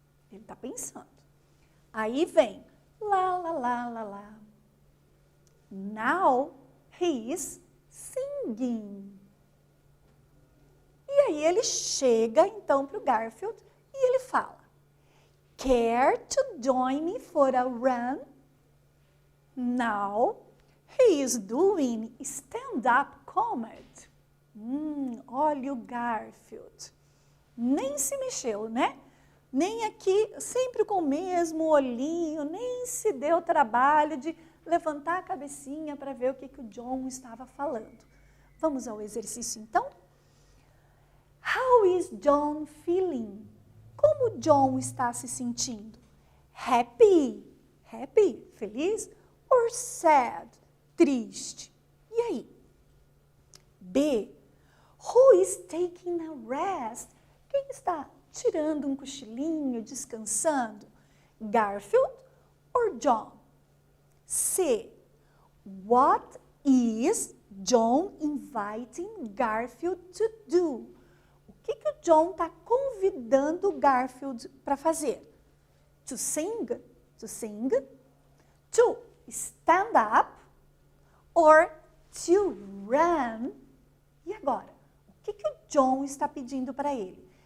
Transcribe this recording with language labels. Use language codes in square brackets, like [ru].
[pt] Ele está pensando. Aí vem, lá, lá, lá, lá, lá. [en] Now he is singing. [pt] E aí ele chega então para o Garfield e ele fala, [en] care to join me for a run? Now he is doing stand-up comedy. [pt] Olha o Garfield. Nem se mexeu, né? Nem aqui, sempre com o mesmo olhinho, nem se deu trabalho de levantar a cabecinha para ver o que o John estava falando. Vamos ao exercício então? [en] How is John feeling? [pt] Como John está se sentindo? [en] Happy? Happy? [pt] Feliz? [en] Or sad? [pt] Triste? E aí? B. [en] Who is taking a rest? [pt] Quem está tirando um cochilinho, descansando? [en] Garfield or John? C. What is John inviting Garfield to do? [pt] O que o John está convidando o Garfield para fazer? [en] To sing? To sing? To stand up? Or to run? [pt] E agora? O que o John está pedindo para ele?